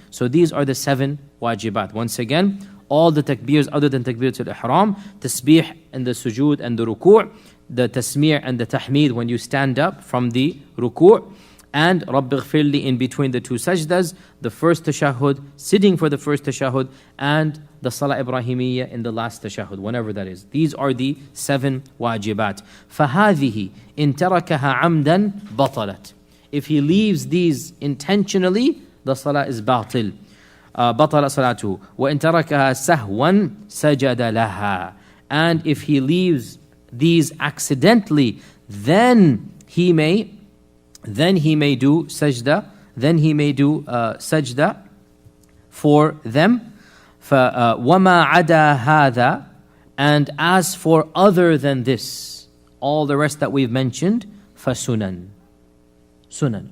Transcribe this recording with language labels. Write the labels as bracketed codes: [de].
[en] So these are the 7 wajibat. Once again, all the takbirs other than takbiratul ihram, tasbih and the sujood and the ruku', the tasmi' and the tahmeed when you stand up from the ruku', and Rabbi ghfirli in between the 2 sajdas, the first tashahhud, sitting for the first tashahhud, and the Salah Ibrahimiyya in the last tashahhud, whenever that is. These are the 7 wajibat. [ar] فَهَذِهِ إِن تَرَكَهَا عَمْدًا بَطَلَتْ. [en] If he leaves these intentionally, the salah is batil. [ar] بطل صلاته وإن تركها سهوا سجد لها. [en] And if he leaves these accidentally, then he may do sajda, sajda for them. [ar] وَمَا عَدَى هَذَا. [en] And as for other than this, all the rest that we've mentioned, فَسُنَن. Sunan.